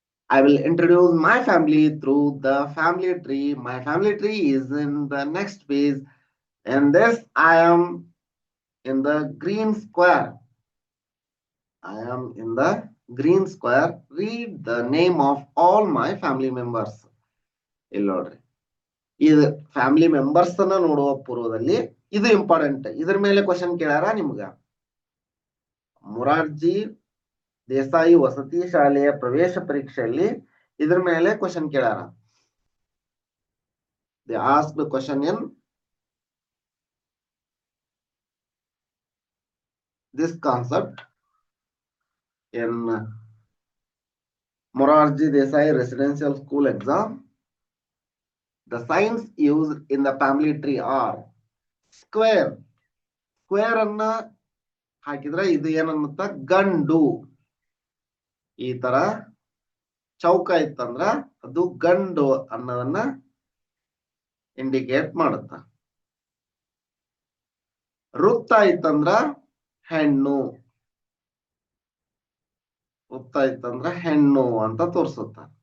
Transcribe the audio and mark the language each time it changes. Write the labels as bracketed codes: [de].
[en] I will introduce my family through the family tree. My family tree is in the next page. And this I am in the green square. I am in the green square. Read the name of all my family members. [kn] ಇಲ್ಲಿ ನೋಡ್ರಿ, ಇದು family members ಅನ್ನ ನೋಡುವ ಪೂರ್ವದಲ್ಲಿ ಇದು important. ಇದ್ರ ಮೇಲೆ question ಕೇಳ್ಯಾರ ನಿಮ್ಗ. ಮೊರಾರ್ಜಿ ದೇಸಾಯಿ ವಸತಿ ಶಾಲೆಯ ಪ್ರವೇಶ ಪರೀಕ್ಷೆಯಲ್ಲಿ ಇದ್ರ ಮೇಲೆ question ಕೇಳ್ಯಾರ. [en] They asked the question in this concept in Morarji Desai Residential School exam. The signs used in the family tree are square. [kn] Square ಅನ್ನ ಹಾಕಿದ್ರೆ ಇದು ಏನನ್ನುತ್ತ ಗಂಡು. ಈ ತರ ಚೌಕ ಇತ್ತಂದ್ರ ಅದು ಗಂಡು ಅನ್ನೋದನ್ನ ಇಂಡಿಕೇಟ್ ಮಾಡುತ್ತ. ವೃತ್ತ ಇತ್ತಂದ್ರ ಹೆಣ್ಣು, ವೃತ್ತ ಇತ್ತಂದ್ರ ಹೆಣ್ಣು ಅಂತ ತೋರಿಸುತ್ತ.